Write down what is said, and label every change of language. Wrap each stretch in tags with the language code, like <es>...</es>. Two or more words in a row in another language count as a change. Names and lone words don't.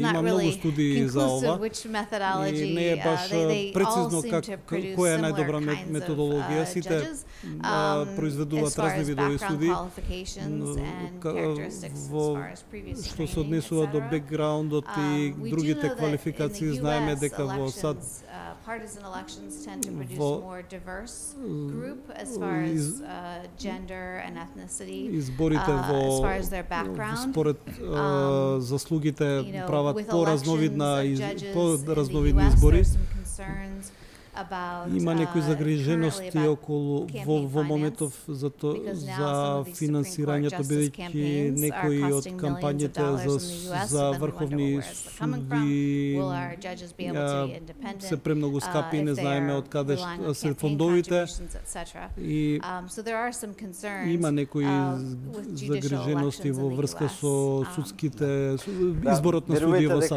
<mk>Има многу студии за ова и не е баш прецизно која е најдобра методологија. Сите произведуваат разни видови суди, што се однесува до бекграундот и другите квалификации. Знаеме дека во САД</mk> <en>partisan elections tend to produce more diverse group as far as gender and ethnicity, as far as their background.</en> <mk>Според заслугите прават поразновидни избори. Има некои загрижености околу во моментов за финансирањето, бидејќи некои од кампањите за врховни суди се премногу скапи, не знаеме од каде се фондовите и има некои загрижености во врска со судските изборот на суди во САД.</mk>